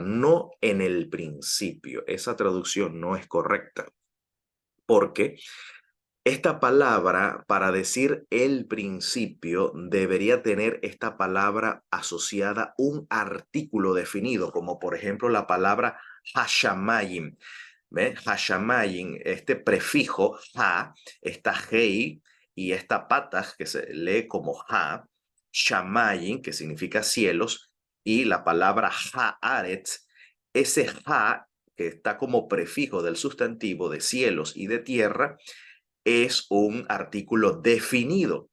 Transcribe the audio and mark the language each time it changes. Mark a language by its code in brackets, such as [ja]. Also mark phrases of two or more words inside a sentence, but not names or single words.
[es] No en el principio, esa traducción no es correcta, porque esta palabra, para decir el principio, debería tener esta palabra asociada un artículo definido, como por ejemplo la palabra hashamayim. ¿Ve? Hashamayim, este prefijo ha, esta hei y esta patah que se lee como ha, shamayim, que significa cielos, y la palabra haaretz, ese ha que está como prefijo del sustantivo de cielos y de tierra, es un artículo definido.